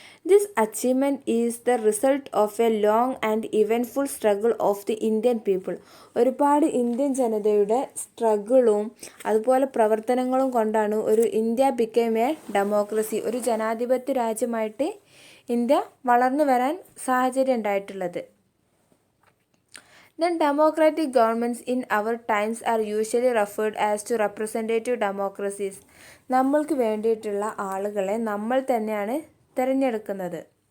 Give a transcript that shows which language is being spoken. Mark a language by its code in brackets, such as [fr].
[en] This achievement is the result of a long and eventful struggle of the Indian people. [ml] ഒരുപാട് Indian ജനതയുടെ സ്ട്രഗിളും അതുപോലെ പ്രവർത്തനങ്ങളും കൊണ്ടാണ് ഒരു ഇന്ത്യ [en] became a democracy, [ml] ഒരു ജനാധിപത്യ രാജ്യമായിട്ട് ഇന്ത്യ വളർന്നു വരാൻ സാഹചര്യം ഉണ്ടായിട്ടുള്ളത്. [en] Then democratic governments in our times are usually referred as to representative democracies. [ml] നമ്മൾക്ക് വേണ്ടിയിട്ടുള്ള ആളുകളെ നമ്മൾ തന്നെയാണ് തിരഞ്ഞെടുക്കുന്നത്.